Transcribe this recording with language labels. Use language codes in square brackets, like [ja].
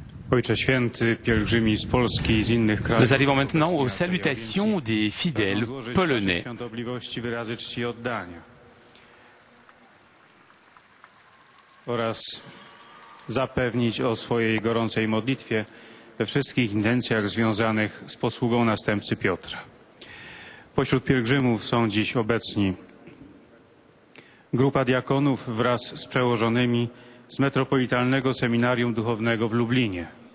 [pl] Ojcze Święty, pielgrzymi z Polski i z innych krajów. [fr] Nous arrivons maintenant aux salutations des fidèles polonais. [pl] Świątobliwości wyrazy czci i oddania. Oraz zapewnić o swojej gorącej modlitwie we wszystkich intencjach związanych z posługą następcy Piotra. Pośród pielgrzymów są dziś obecni grupa diakonów wraz z przełożonymi z Metropolitalnego Seminarium Duchownego w Lublinie.